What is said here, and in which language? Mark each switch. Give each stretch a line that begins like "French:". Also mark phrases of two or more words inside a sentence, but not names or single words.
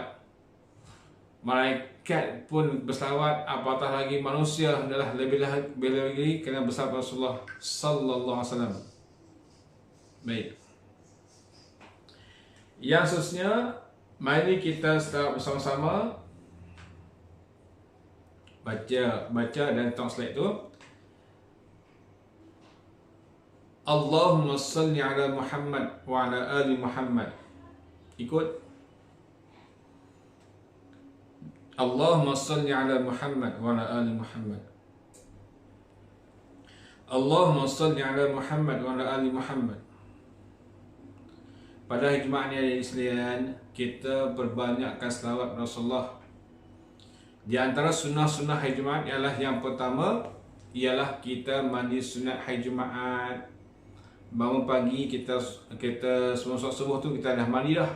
Malay: Malaikat pun berselawat, apatah lagi manusia adalah lebih lagi kena berselawat pada Rasulullah
Arabic: صلى الله عليه وسلم.
Malay: Baik. Yang seterusnya, mari kita start bersama-sama baca dan tengok slide tu.
Arabic: اللهم صل على محمد وعلى آل محمد.
Malay: Ikut.
Arabic: اللهم صل على محمد وعلى آل محمد. اللهم صل على محمد وعلى آل محمد.
Malay: Pada hari Jumaat ni ada sekalian, kita perbanyakkan selawat Rasulullah. Di antara sunnah-sunnah hari Jumaat ialah yang pertama ialah kita mandi sunat hari Jumaat. Bangun pagi kita semua subuh tu kita dah mandi dah.